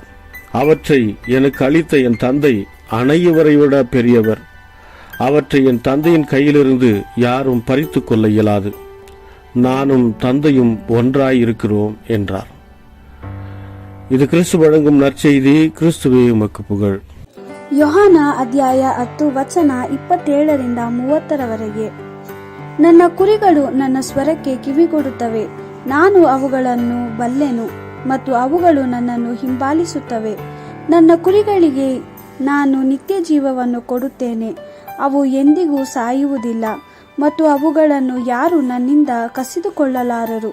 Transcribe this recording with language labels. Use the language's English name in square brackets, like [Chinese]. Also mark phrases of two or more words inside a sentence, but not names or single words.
[Tamil] அவற்றை எனக்கு அளித்த என் தந்தை அனைவரை விட பெரியவர். அவற்றை என் தந்தையின் கையிலிருந்து யாரும் பறித்து கொள்ள இயலாது. நானும் தந்தையும் ஒன்றாயிருக்கிறோம் என்றார். ಇದು ಕ್ರಿಸ್ತು வழங்கும் நற்செய்தி. கிறிஸ்துவே உமக்கு புகழ். [Kannada] ಯೋಹಾನ ಅಧ್ಯಾಯ 10 ವಚನ 27ರಿಂದ 30ರವರೆಗೆ. ನನ್ನ ಕುರಿಗಳು ನನ್ನ ಸ್ವರಕ್ಕೆ ಕಿವಿಗೊಡುತ್ತವೆ, ನಾನು ಅವುಗಳನ್ನು ಬಲ್ಲೆನು ಮತ್ತು ಅವುಗಳು ನನ್ನನ್ನು ಹಿಂಬಾಲಿಸುತ್ತವೆ. ನನ್ನ ಕುರಿಗಳಿಗೆ ನಾನು ನಿತ್ಯ ಜೀವವನ್ನು ಕೊಡುತ್ತೇನೆ, ಅವು ಎಂದಿಗೂ ಸಾಯುವುದಿಲ್ಲ ಮತ್ತು ಅವುಗಳನ್ನು ಯಾರು ನನ್ನಿಂದ ಕಸಿದುಕೊಳ್ಳಲಾರರು.